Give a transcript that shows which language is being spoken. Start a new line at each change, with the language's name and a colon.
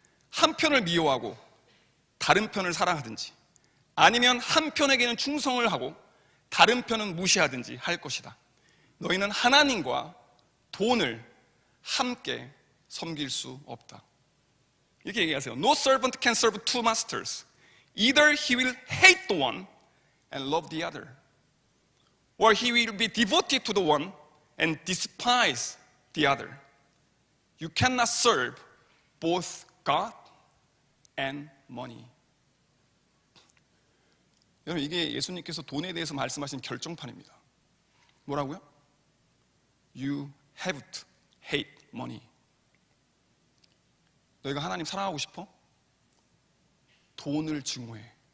Korean: 한 편을 미워하고 다른 편을 사랑하든지 아니면 한 편에게는 충성을 하고 다른 편은 무시하든지 할 것이다. 너희는 하나님과 돈을 함께 섬길 수 없다. 이렇게 얘기하세요.
English: No servant can serve two masters. Either he will hate the one and love the other, or he will be devoted to the one and despise the other. You cannot serve both God and money.
Korean: 여러분, 이게 예수님께서 돈에 대해서 말씀하신 결정판입니다. 뭐라고요?
English: You have to hate money.
Korean: 너희가 하나님 사랑하고 싶어? 돈을 증오해.